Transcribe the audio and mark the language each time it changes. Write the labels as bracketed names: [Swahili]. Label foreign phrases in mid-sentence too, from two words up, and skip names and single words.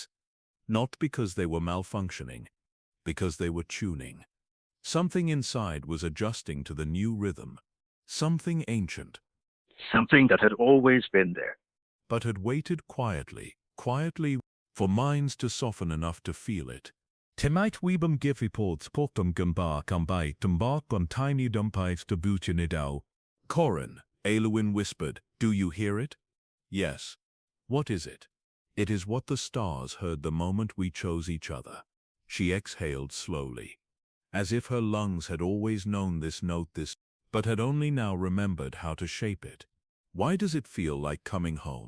[English] Not because they were malfunctioning, because they were tuning. Something inside was adjusting to the new rhythm. Something ancient. Something that had always been there. But had waited quietly, for minds to soften enough to feel it. Tonight weebum gifiports portum gumbar kumbai tumbark on tiny dumpais to buchinidao. Corin, Eluin whispered, do you hear it? Yes. What is it? It is what the stars heard the moment we chose each other. She exhaled slowly, as if her lungs had always known this note, but had only now remembered how to shape it. Why does it feel like coming home?